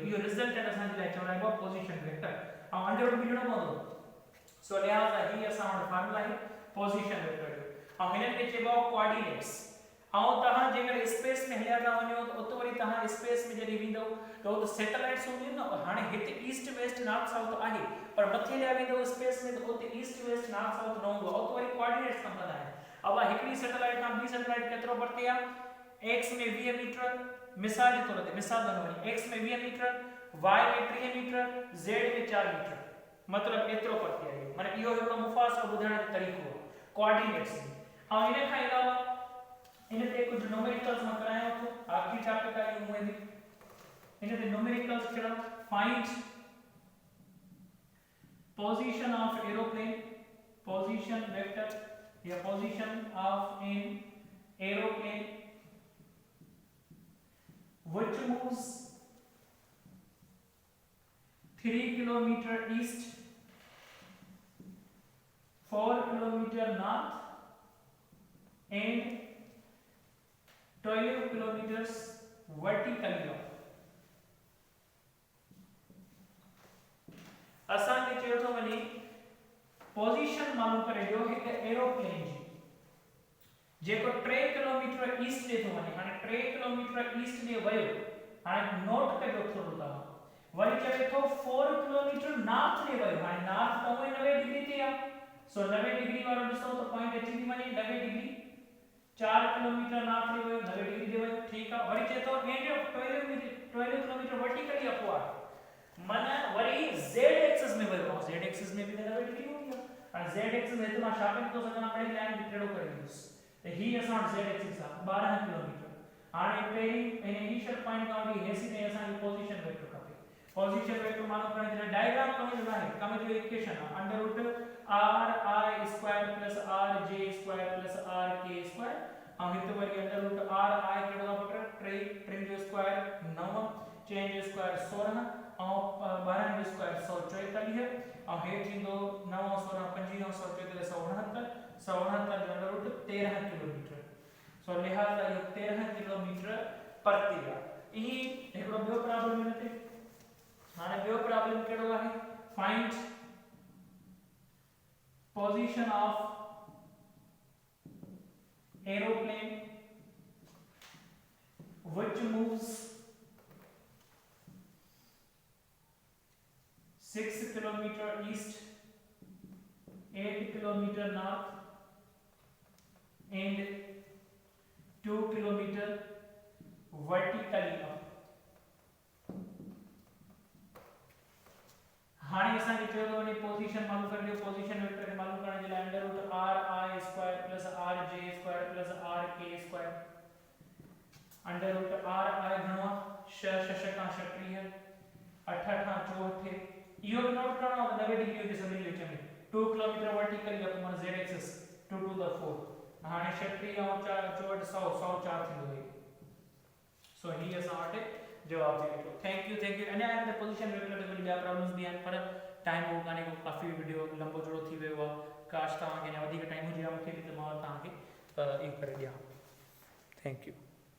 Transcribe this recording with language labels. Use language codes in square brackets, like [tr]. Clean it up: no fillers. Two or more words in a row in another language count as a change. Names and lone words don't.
[sd] इहो रिज़ल्टेंट असांजे लाइ चवराइबो आहे [en] position vector [sd] ऐं अंडर रूट विझणो पवंदो। सो लिहाज़ा ही असां वटि फार्मूला आहे [en] position vector [sd] जो ऐं हिननि खे चइबो आहे कोऑर्डिनेट्स। ऐं तव्हां जेकर स्पेस में हलिया था वञो त उते वरी तव्हां स्पेस में जॾहिं वेंदो त उते सैटेलाइट्स हूंदियूं न। हाणे हिते [en] east west north south [sd] आहे पर मथे हलिया वेंदो स्पेस में त उते [en] east west north south [sd] न हूंदो, उते वरी कोऑर्डिनेट्स कम कंदा आहिनि। अब हिकिड़ी सैटेलाइट खां ॿी सैटेलाइट केतिरो परते आहे, x में 20 मीटर, मिसाल जे तौर ते मिसाल वञो x में 20 मीटर, y में 30 मीटर, z में 4 मीटर, मतलब एतिरो परते आहे। माने इहो हिकिड़ो मुफ़ासिलो ॿुधाइण जो तरीक़ो आहे कोऑर्डिनेट्स में। ऐं इन खां अलावा इन ते कुझु न्यूमेरिकल्स मां करायां थो [ur] آخری چیپٹر کا یہ ہوئے بھی [sd] इन ते न्यूमेरिकल्स कहिड़ा फाइंड [en] position of aeroplane, position vector या position of an aeroplane which moves 3 kilometer east, 4 kilometer north and 12 kilometers vertically up। [sd] असांखे चयो थो वञे पोजीशन मालूम करे ॾियो हिकु एरोप्लेन जी जेको 3 किलोमीटर ईस्ट ॾे थो वञे। हाणे 3 किलोमीटर ईस्ट ॾे वियो, हाणे नोट कजो थोरो तव्हां। वरी चवे थो 4 किलोमीटर नॉर्थ ॾे वियो, हाणे नॉर्थ त उहे 90 डिग्री ते आहे। सो 90 डिग्री वारो ॾिसो त पॉइंट अची थी वञे 90 डिग्री। 4 किलोमीटर नॉर्थ ॾे वियो, 90 डिग्री ॾे वियो, ठीकु आहे। वरी चवे थो 12 किलोमीटर [en] vertically up [sd] आहे, माना वरी [en] z axis [sd] में वियो आहे। [en] z axis [sd] में भी 90 डिग्री हूंदी आहे। हाणे [en] z axis [sd] में त मां छा करे थो सघां, बड़ी लाइन टेढ़ो करे ॾिस त ही असां [en] z axis [sd] आहे 12 किलोमीटर। हाणे पहिरीं इनिशियल पॉइंट खां वठी हेसी ताईं असांखे [en] position vector [sd] खपे। [en] position vector [sd] मालूम करण जे लाइ डायग्राम कमु आहे, कम जो इक्वेशन आहे [en] under root r i square plus r j square plus r k square [sd] ऐं हिते वरी [en] under root r i [sd] केड़ो आहे पुट 3 जो स्क्वायर 9, 4 जो स्क्वायर 16 ऐं 12 जो स्क्वायर 144 ऐं हेठ ईंदो 9 16 25 144 169 169 जो अंडर रूट 13 किलोमीटर। सो लिहाजा ये 13 किलोमीटर परते आहे। ई हिकिड़ो ॿियो प्रॉब्लम हिन ते। हाणे ॿियो प्रॉब्लम कहिड़ो आहे, [en] find position of aeroplane which moves 6 kilometer east, 8 kilometer north and 2 kilometer vertically up। [sd] हाणे असांखे चयो थो वञे पोजीशन मालूम कर लियो। [en] position vector [sd] मालूम करण जे लाइ [en] under root r i square plus r j square plus r k square under root r i [sd] घणो आहे 6 6 36 36 8 8 64 इहो बि नोट करणो आहे 90 डिग्री हुजे सभिनी विच में 2 किलोमीटर [en] vertically upon z axis 2 to the 4 [sd] हाणे 36 ऐं 64 100 104 थींदो है सो ही असां वटि जवाब थी वेठो [en] thank you [sd] अञा हिन [en] position vector [sd] ते ॿिया प्रॉब्लम्स बि आहिनि पर टाइम हो काने को काफ़ी वीडियो लंबो जोड़ो थी वियो आहे काश तव्हांखे अञा वधीक टाइम हुजे हा मूंखे बि त मां तव्हांखे इहो करे ॾियां [en] thank you